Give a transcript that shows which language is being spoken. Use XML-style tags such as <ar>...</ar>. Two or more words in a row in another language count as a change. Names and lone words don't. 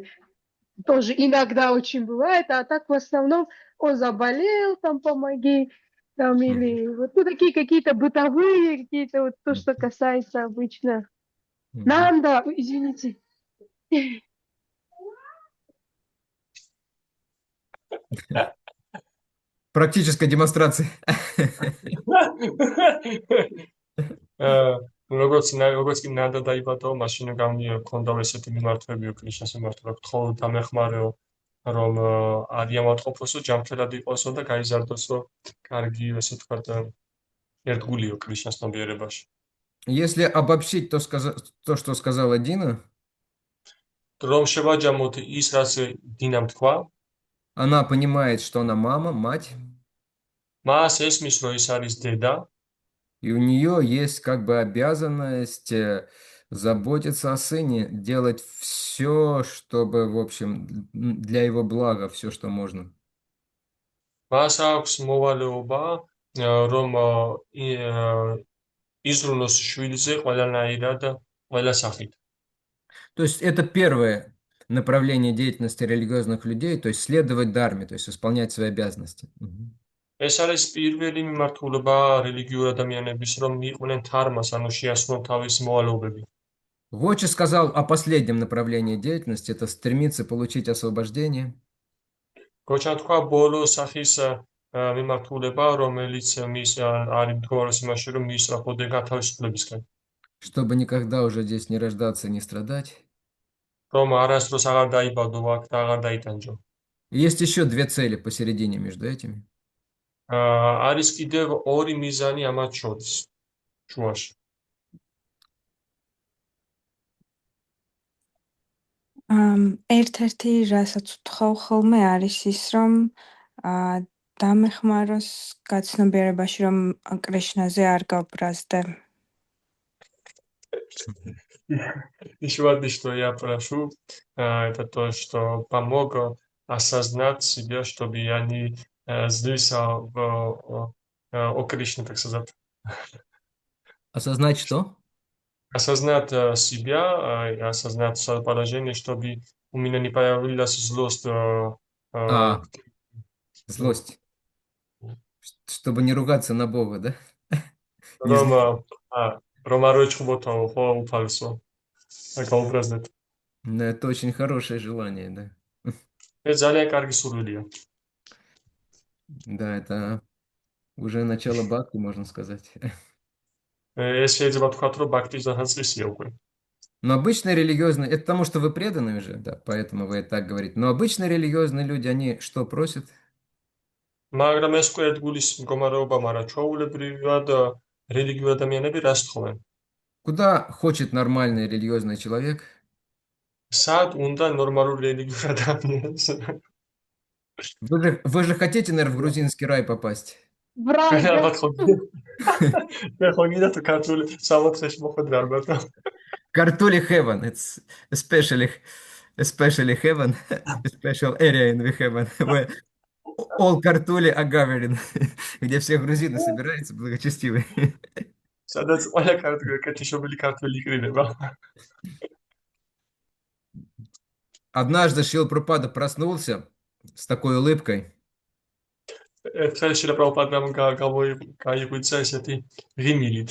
<ru>Тоже иногда очень бывает, а так в основном он заболел, там, помоги, там, или вот, ну, такие какие-то бытовые, какие-то вот то, что касается обычно. Нанда, извините. Практическая демонстрация.</ru> <ka>როგორც კი ნანდა დაიბადო, მაშინ ჰქონდა ესეთი მიმართვები ქრიშნას მიმართ, რომ თხოვ დამეხმარეო, რომ არ იამატყოფოსო, ჯანმრთელად იყოსო და გაიზარდოსო, კარგი, ესე ვთქვათ, ერთგულიო ქრიშნას ნებიერებაში.</ka> <ru>Если обобщить то, что сказала Дина,</ru> <ka>რომ შევაჯამოთ ის, რაც დინამ თქვა,</ka> <ru>она понимает, что она мама, мать,</ru> <ka>მას ესმის, რომ ის არის деда,</ka> <ru>и у нее есть как бы обязанность заботиться о сыне, делать все, чтобы, в общем, для его блага, все, что можно.</ru> <ka>მას აქვს მოვალეობა, რომ იზრუნოს შვილზე ყველანაირად, ყველა სახით.</ka> <ru>То есть это первое направление деятельности религиозных людей, то есть следовать дарме, то есть исполнять свои обязанности.</ru> <ka>ეს არის პირველი მიმართულება რელიგიურ ადამიანების, რომ მიყვნენ თარმას, ანუ შეასრულონ თავის მოვალეობები.</ka> <ru>Вочи сказал о последнем направлении деятельности, это стремиться получить освобождение.</ru> <ka>გოჩა თქვა ბოლო სახის მიმართულება, რომელიც მის არის მდგომარეობის იმაში, რომ მიისწრაფოდე გათავისუფლებისკენ.</ka> <ru>Чтобы никогда уже здесь не рождаться и не страдать.</ru> <ka>რომ არასდროს აღარ დაიბადო აქ და აღარ დაიტანჯო.</ka> <ru>Есть еще две цели посередине между этими.</ru> <ka>არის კიდევ ორი მიზანი ამათ შორის, შუაში. ერთ-ერთი რასაც ვთხოვ ხოლმე არის ის, რომ დამეხმაროს გაცნობიერებაში, რომ კრიშნაზე არ გავბრაზდე.</ka> <ru>Еще одно, что я прошу, это то, что помог осознать себя, чтобы я не злился о Кришне, так сказать. Осознать что? Осознать себя и осознать свое положение, чтобы у меня не появилась злость. Злость. Чтобы не ругаться на Бога, да?</ru> <ka>რომ არ ვეჩხუბოთო ხო უფალსო. გაუბრაზდეთ.</ka> <ru>Это очень хорошее желание, да.</ru> <ka>ეს ძალიან კარგი სურვილია.</ka> <ru>Да, это уже начало бхакти, можно сказать.</ru> <ka>ეს შეიძლება თქვათ, რომ ბაქტის დასაწყისია უკვე.</ka> <ru>Но обычные религиозные, это потому что вы преданные уже, да, поэтому вы так говорите. Но обычные религиозные люди, они что просят?</ru> <ka>მაგრამ ეს უკვე ერთგულის მდგომარეობა, მაგრამ ჩვეულებრივად რელიგიურ ადამიანები რას თხოვენ?</ka> <ru>Куда хочет нормальный религиозный человек?</ru> <ka>სად უნდა ნორმალური რელიგიურ ადამიანს?</ka> <ru>Вы же хотите, наверное, в грузинский рай попасть? В рай, да?</ru> <ka>ალბათ ხო. მე ხო გინდა თუ ქართული სამოთხეში მოხვედრა ალბათ.</ka> <en>Картули heaven, it's especially heaven, special area in the heaven, where all картули are gathering,</en> <ru>где все грузины собираются благочестивые.</ru> <ka>სადაც ყველა კეთილშობილი ქართველი იყრინება.</ka> <ru>Однажды Шрила Прабхупада проснулся с такой улыбкой.</ru> <ka>ერთხელ შილა პრაბჰუპადამ გაიღვიძა ესეთი ღიმილით.</ka>